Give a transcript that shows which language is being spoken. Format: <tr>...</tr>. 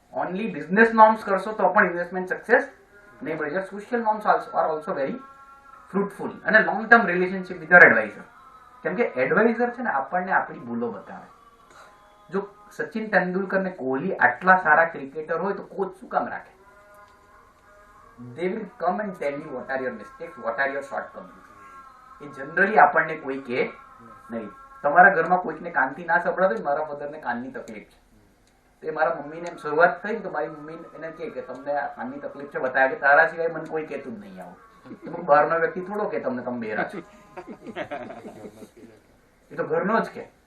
<gu>Only business norms કરશો તો પણ ઇન્વેસ્ટમેન્ટ સક્સેસ નહીં મળે.</gu> <en>Social norms are also very fruitful.</en> <gu>અને</gu> <en>Long term relationship with your adviser.</en> <gu>કેમ કે એડવાઇઝર છે ને આપણને આપણી ભૂલો બતાવે. જો સચિન તેંડુલકર ને કોહલી આટલા સારા ક્રિકેટર હોય તો કોચ શું કામ રાખે?</gu> <en>They will come and tell you what are your mistakes, what are your shortcomings.</en> <gu>A generally આપણને કોઈ કહે નહીં. તમારા ઘરમાં કોઈકને કાનથી ના સંભળાતો હોય, મારા ફાધરને કાનની તકલીફ છે, તો એ મારા મમ્મીને એમ શરૂઆત થઈ તો મારી મમ્મી એને કહે કે તમને આ કાનની તકલીફ છે, બતાવે કે તારા સિવાય મને કોઈ કહેતું જ નહીં આવું. તો બહારનો વ્યક્તિ થોડો કે તમને તમે બેરા છો, એ તો ઘરનો જ કે.</gu>